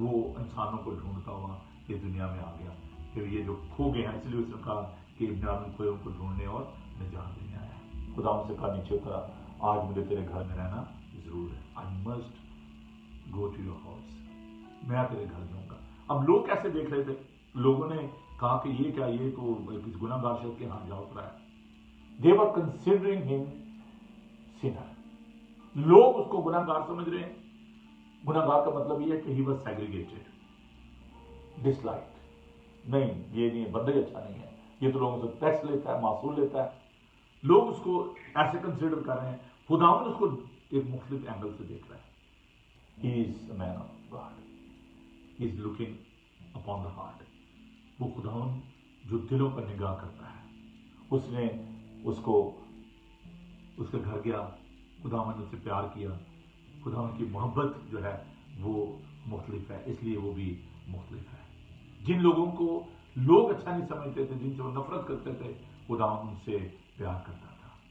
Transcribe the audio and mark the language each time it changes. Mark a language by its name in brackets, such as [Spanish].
[Urdu] وہ انسانوں کو ڈھونڈتا ہوا یہ دنیا میں آ گیا کہ یہ جو کھو گئے ہیں، اس لیے اس نے کہا کہ ابن آدم کو ان کو ڈھونڈنے اور نجات دینے آیا. خدا ان سے کہا نیچے اترا، آج مجھے تیرے گھر میں رہنا ضرور ہے. [English] I must go to your house, [Urdu] میں تیرے گھر جاؤں گا. اب لوگ کیسے دیکھ رہے تھے؟ لوگوں نے کہا کہ یہ کیا، یہ تو کسی گناہ گار شخص کے ہاں جا اترا ہے. [English] They were considering him sinner. [Urdu] لوگ اس کو گناہ گار سمجھ رہے ہیں. گناہ گار کا مطلب یہ ہے کہ [English] he was segregated، disliked. [Urdu] نہیں، یہ نہیں، بندہ ہی اچھا نہیں ہے، یہ تو لوگوں سے ٹیکس لیتا ہے، معصول لیتا ہے. لوگ اس کو ایسے کنسیڈر کر رہے ہیں. خداوند اس کو ایک مختلف اینگل سے دیکھ رہا ہے. [English] He is a man of God. He is looking upon the heart. [Urdu] وہ خداوند جو دلوں پر نگاہ کرتا ہے. اس نے اس کو اس کے گھر گیا، خداوند نے اسے پیار کیا. خداوند کی محبت جو ہے وہ مختلف ہے، اس لیے وہ بھی مختلف ہے. جن لوگوں کو لوگ اچھا نہیں سمجھتے تھے، جن سے وہ نفرت کرتے تھے، خداوند ان سے پیار کرتا تھا.